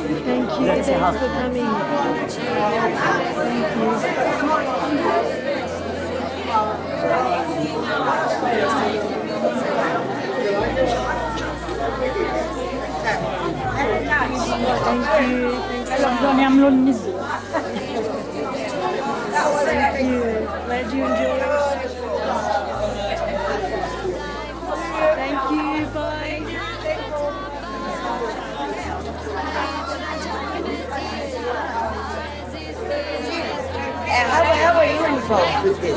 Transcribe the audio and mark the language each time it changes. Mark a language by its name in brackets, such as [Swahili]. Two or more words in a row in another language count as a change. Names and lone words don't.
[English] Thank you. Grazie Thanks for coming. Thank you. [Maltese] Bżonn jagħmlu l-niżu. [English] Thank you. Glad you enjoyed it. Thank you. Bye. How are you involved with this?